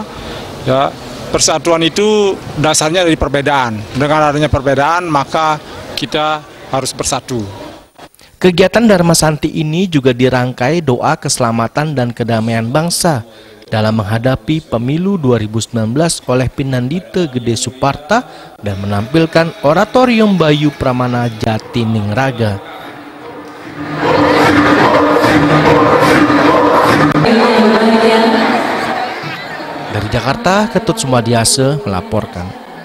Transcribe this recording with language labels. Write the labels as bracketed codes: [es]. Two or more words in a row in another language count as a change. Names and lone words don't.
[id] Ya, persatuan itu dasarnya dari perbedaan. Dengan adanya perbedaan maka kita harus bersatu. Kegiatan Dharma Santi ini juga dirangkai doa keselamatan dan kedamaian bangsa dalam menghadapi pemilu 2019 oleh Pinandite Gede Suparta dan menampilkan oratorium Bayu Pramana Jatiningraga. Dari Jakarta, Ketut Sumadiase melaporkan.